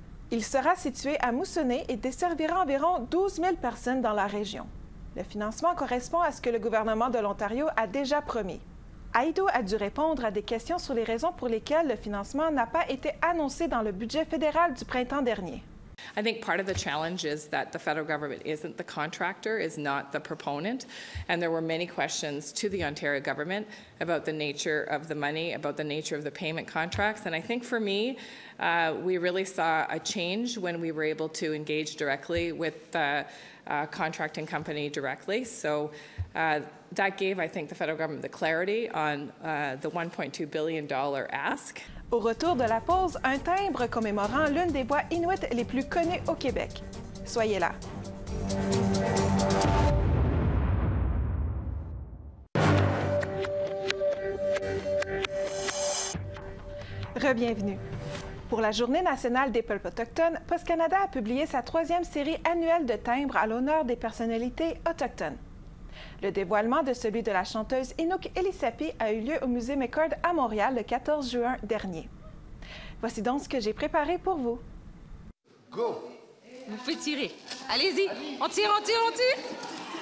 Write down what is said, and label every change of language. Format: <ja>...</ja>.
<fr>Il sera situé à Moosonee et desservira environ 12 000 personnes dans la région. Le financement correspond à ce que le gouvernement de l'Ontario a déjà promis. Hajdu a dû répondre à des questions sur les raisons pour lesquelles le financement n'a pas été annoncé dans le budget fédéral du printemps dernier.</fr> <en>I think part of the challenge is that the federal government isn't the contractor, is not the proponent, and there were many questions to the Ontario government about the nature of the money, about the nature of the payment contracts, and I think for me, we really saw a change when we were able to engage directly with the contracting company directly. So that gave, I think, the federal government the clarity on the $1.2 billion ask.</en> <fr>Au retour de la pause, un timbre commémorant l'une des bois inuits les plus connues au Québec. Soyez là. Re-bienvenue. Pour la Journée nationale des peuples autochtones, Post Canada a publié sa 3e série annuelle de timbres à l'honneur des personnalités autochtones. Le dévoilement de celui de la chanteuse Inuk Elisapi a eu lieu au Musée McCord à Montréal le 14 juin dernier. Voici donc ce que j'ai préparé pour vous. Go! Vous pouvez tirer. Allez-y, on tire, on tire, on tire!</fr>